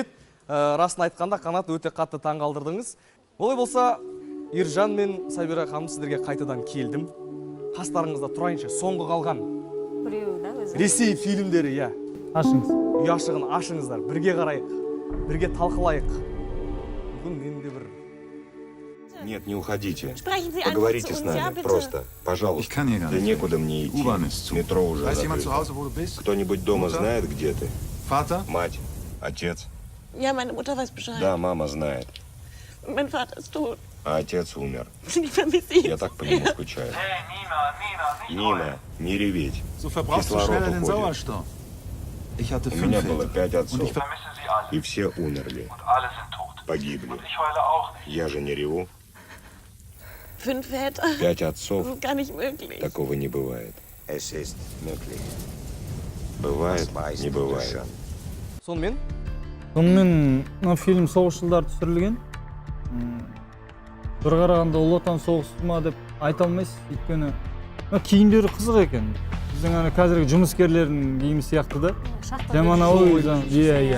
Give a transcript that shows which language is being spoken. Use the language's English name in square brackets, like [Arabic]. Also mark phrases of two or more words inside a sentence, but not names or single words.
[Kazakh] Расын айтқанда Қанат өте қатты таңғалдырдыңыз. Олай болса, Ержан мен Сабира ханым сіздерге қайтадан келдім. Қастарыңызда тұрайыншы, соңғы қалған Біреу да өзі. Ресей фильмдері, иә. Ашыңыз. Ұяшығын ашыңыздар, бірге қарайық, бірге талқылайық. Бүгін менде бір... [Russian] Нет, не уходите. [German] Sprechen Sie [Russian] Поговорите [German] einfach [Russian] с [German] zu uns, ja, [Russian] нами, [German] bitte. [Russian] просто, пожалуйста. Да некуда мне идти. Метро уже закрыто. Кто-нибудь дома знает, где ты? Мать, отец? [German] Ja, meine Mutter weiß Bescheid. [Russian] Да, мама знает. [German] Und mein Vater ist tot. [Russian] А отец умер. [German] Ich vermisse ihn. [Russian] Я так по нему скучаю. Нина, не реветь. Кислород уходит. У меня было 5 отцов. И все умерли. Погибли. Я же не реву. [German] 5 Väter. [Russian] 5 отцов. [German] Das ist gar nicht möglich. [Russian] Такого не бывает. Бывает, не бывает. [Kazakh] Сонымен Сонымен мына фильм соғыс жылдары түсірілген. Бір қарағанда ұлы отан соғысы ма деп айта алмайсыз, өйткені киімдері қызық екен. Біздің ана қазіргі жұмыскерлердің киімі сияқты да. Заманауи, иә.